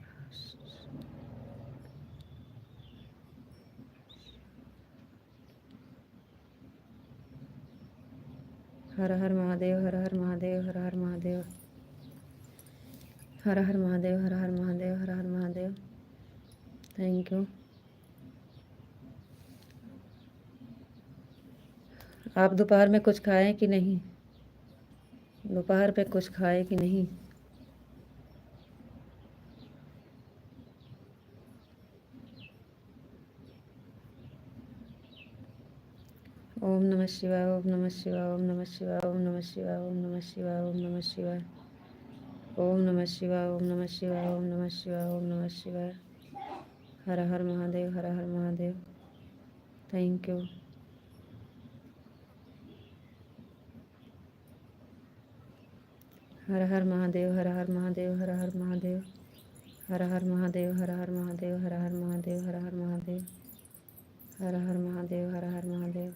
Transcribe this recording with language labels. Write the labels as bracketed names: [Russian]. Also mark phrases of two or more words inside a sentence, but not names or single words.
[Hindi] हर हर महादेव, हर हर महादेव, हर हर महादेव, हर हर महादेव, हर हर महादेव, हर हर महादेव। [English] thank you. [Hindi] आप दोपहर में कुछ खाएं कि नहीं? दोपहर पे कुछ खाए कि नहीं? [Sanskrit] ओम नमः शिवाय, ओम नमः शिवाय, ओम नमः शिवाय, ओम नमः शिवाय, ओम नमः शिवाय, ओम नमः शिवाय, ओम नमः शिवाय, ओम नमः शिवाय, ओम नमः शिवाय, ओम नमः शिवाय। [Hindi] हर हर महादेव, हर हर महादेव। [English] thank you. [Hindi] हर हर महादेव, हर हर महादेव, हर हर महादेव, हर हर महादेव, हर हर महादेव, हर हर महादेव, हर हर महादेव, हर हर महादेव, हर हर महादेव।